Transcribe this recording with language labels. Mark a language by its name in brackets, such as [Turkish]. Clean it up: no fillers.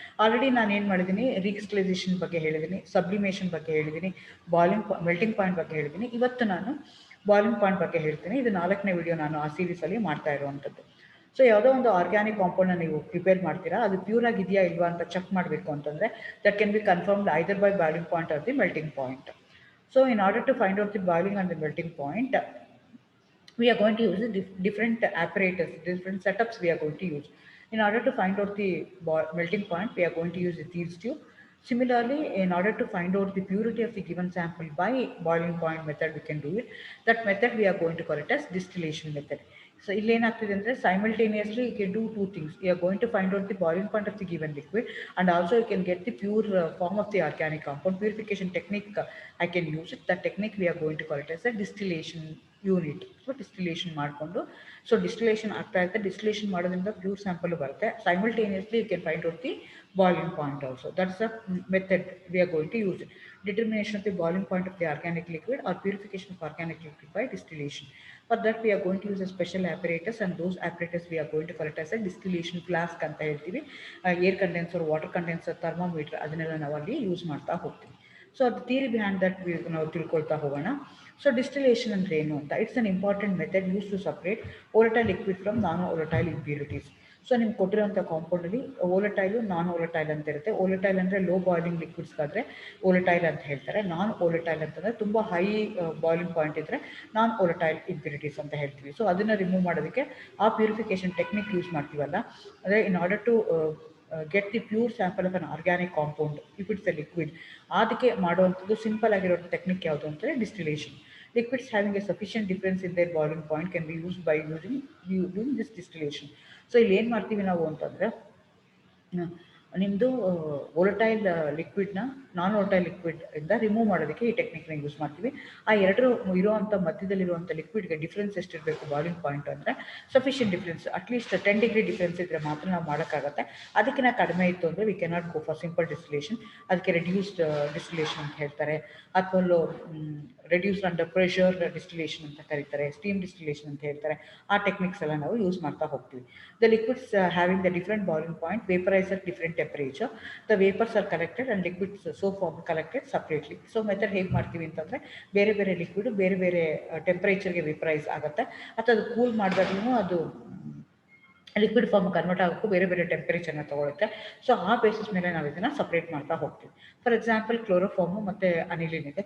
[Kannada] Already ನಾನು ಏನು ಮಾಡಿದ್ದೀನಿ, ರೀಕ್ರಿಸ್ಟಲೈಸೇಷನ್ ಬಗ್ಗೆ ಹೇಳಿದ್ದೀನಿ, ಸಬ್ಲಿಮೇಷನ್ ಬಗ್ಗೆ ಹೇಳಿದ್ದೀನಿ, ಮೆಲ್ಟಿಂಗ್ ಪಾಯಿಂಟ್ ಬಗ್ಗೆ ಹೇಳಿದ್ದೀನಿ. ಇವತ್ತು ನಾನು ಬಾಯ್ಲಿಂಗ್ ಪಾಯಿಂಟ್ ಬಗ್ಗೆ ಹೇಳ್ತೀನಿ. ಇದು 4ನೇ ವಿಡಿಯೋ ನಾನು ಆ ಸೀರೀಸಲ್ಲಿ ಮಾಡ್ತಾ ಇರುವಂಥದ್ದು. ಸೊ ಯಾವುದೋ ಒಂದು ಆರ್ಗ್ಯಾನಿಕ್ ಕಾಂಪೌಂಡ್ನ ನೀವು ಪ್ರಿಪೇರ್ ಮಾಡ್ತೀರಾ, ಅದು ಪ್ಯೂರ್ ಆಗಿದೆಯಾ ಇಲ್ವಾ ಅಂತ ಚೆಕ್ ಮಾಡಬೇಕು ಅಂತಂದರೆ [English] That can be confirmed either by boiling point or the melting point. So in order to find out the boiling and the melting point, we are going to use different apparatus, different setups we are going to use. In order to find out the melting point, we are going to use these two. Similarly, in order to find out the purity of the given sample by boiling point method, we can do it. That method we are going to call it as distillation method. So, simultaneously you can do two things. You are going to find out the boiling point of the given liquid, and also you can get the pure form of the organic compound. Purification technique I can use it. That technique we are going to call it as a distillation unit. [Kannada] So distillation ಮಾಡಿಕೊಂಡು, so distillation ಆಗ್ತಾ ಇರುತ್ತೆ. Distillation ಮಾಡೋದ್ರಿಂದ pure sample ಬರುತ್ತೆ. [English] Simultaneously you can find out the boiling point also. That's a method we are going to use it. Determination of the boiling point of the organic liquid or purification of organic liquid by distillation. For that we are going to use a special apparatus, and those apparatus we are going to call it as a distillation flask [Kannada] ಅಂತ ಹೇಳ್ತೀವಿ. Air condenser, water condenser, thermometer ಅದನ್ನೆಲ್ಲ ನಾವು ಅಲ್ಲಿ use ಮಾಡ್ತಾ ಹೋಗ್ತೀವಿ. [English] so ಅದು theory behind that [Kannada] ನಾವು ತಿಳ್ಕೊಳ್ತಾ ಹೋಗೋಣ. ಸೊ ಡಿಸ್ಟಿಲೇಷನ್ ಅಂದರೆ ಏನು ಅಂತ, [English] It's an important method use to separate volatile liquid from non volatile impurities. [Kannada] So ನಿಮ್ಗೆ ಕೊಟ್ಟಿರೋಂಥ ಕಾಂಪೌಂಡಲ್ಲಿ ವೋಲಟೈಲು, ನಾನ್ ವೋಲಟೈಲ್ ಅಂತ ಇರುತ್ತೆ. ವೋಲಟೈಲ್ ಅಂದರೆ ಲೋ ಬಾಯ್ಲಿಂಗ್ ಲಿಕ್ವಿಡ್ಸ್ಗಾದರೆ ವೋಲಟೈಲ್ ಅಂತ ಹೇಳ್ತಾರೆ. ನಾನ್ ವೋಲಟೈಲ್ ಅಂತಂದರೆ ತುಂಬ ಹೈ ಬಾಯ್ಲಿಂಗ್ ಪಾಯಿಂಟ್ ಇದ್ದರೆ ನಾನ್ ವೋಲಟೈಲ್ ಇಂಪ್ಯೂರಿಟೀಸ್ ಅಂತ ಹೇಳ್ತೀವಿ. ಸೊ ಅದನ್ನು ರಿಮೂವ್ ಮಾಡೋದಕ್ಕೆ ಆ ಪ್ಯೂರಿಫಿಕೇಷನ್ ಟೆಕ್ನಿಕ್ ಯೂಸ್ ಮಾಡ್ತೀವಲ್ಲ, ಅಂದರೆ [English] in order to get the pure sample of an organic compound if it's a liquid, [Kannada] ಅದಕ್ಕೆ ಮಾಡುವಂಥದ್ದು ಸಿಂಪಲ್ ಆಗಿರೋ ಟೆಕ್ನಿಕ್ ಯಾವುದು ಅಂದರೆ distillation. [English] Liquids having a sufficient difference in their boiling point can be used by doing this distillation. [Kannada] So ಇಲ್ಲಿ ಏನು ಮಾಡ್ತೀವಿ ನಾವು ಅಂತಂದರೆ, ನಿಮ್ಮದು ವೋಲಟೈಲ್ ಲಿಕ್ವಿಡ್ನ ನಾನ್ ವೋಲಟೈಲ್ ಲಿಕ್ವಿಡ್ ಇಂದ ರಿಮೂವ್ ಮಾಡೋದಕ್ಕೆ ಈ ಟೆಕ್ನಿಕ್ನ ಯೂಸ್ ಮಾಡ್ತೀವಿ. ಆ ಎರಡು ಇರುವಂಥ ಮಧ್ಯದಲ್ಲಿರುವಂಥ ಲಿಕ್ವಿಡ್ಗೆ ಡಿಫ್ರೆನ್ಸ್ ಎಷ್ಟಿರಬೇಕು ಬಾಯ್ಲಿಂಗ್ ಪಾಯಿಂಟ್ ಅಂದರೆ, sufficient difference at least 10 degree difference ಇದ್ದರೆ ಮಾತ್ರ ನಾವು ಮಾಡೋಕ್ಕಾಗತ್ತೆ. ಅದಕ್ಕಿಂತ ಕಡಿಮೆ ಇತ್ತು ಅಂದರೆ [English] We cannot go for simple distillation. [Kannada] ಅದಕ್ಕೆ ರೆಡ್ಯೂಸ್ಡ್ ಡಿಸ್ಟಿಲೇಷನ್ ಅಂತ ಹೇಳ್ತಾರೆ, ಅಥವಾ ರೆಡ್ಯೂಸ್ಡ್ ಅಂಡರ್ ಪ್ರೆಷರ್ ಡಿಸ್ಟಿಲೇಷನ್ ಅಂತ ಕರೀತಾರೆ, ಸ್ಟೀಮ್ ಡಿಸ್ಟಿಲೇಷನ್ ಅಂತ ಹೇಳ್ತಾರೆ. ಆ ಟೆಕ್ನಿಕ್ಸ್ ಎಲ್ಲ ನಾವು ಯೂಸ್ ಮಾಡ್ತಾ ಹೋಗ್ತೀವಿ. [English] The liquids having the different boiling point vaporise at different temperature. The vapors are collected and liquids so formed collected separately. [Kannada] So method ಹೇಗೆ ಮಾಡ್ತೀವಿ ಅಂತಂದರೆ, ಬೇರೆ ಬೇರೆ ಲಿಕ್ವಿಡ್ ಬೇರೆ ಬೇರೆ ಟೆಂಪ್ರೇಚರ್ಗೆ ವೇಪರೈಸ್ ಆಗುತ್ತೆ, ಅಥವಾ ಅದು ಕೂಲ್ ಮಾಡಿದಾಗ್ಲೂ ಅದು ಲಿಕ್ವಿಡ್ ಫಾರ್ಮ್ ಕನ್ವರ್ಟ್ ಆಗೋಕ್ಕೂ ಬೇರೆ ಬೇರೆ ಟೆಂಪರೇಚರ್ನ ತೊಗೊಳುತ್ತೆ. ಸೊ ಆ ಬೇಸಿಸ್ ಮೇಲೆ ನಾವು ಇದನ್ನು ಸಪ್ರೇಟ್ ಮಾಡ್ತಾ ಹೋಗ್ತೀವಿ. ಫಾರ್ ಎಕ್ಸಾಂಪಲ್ ಕ್ಲೋರೋಫಾರ್ಮು ಮತ್ತು ಅನಿಲಿನ್ ಇದೆ.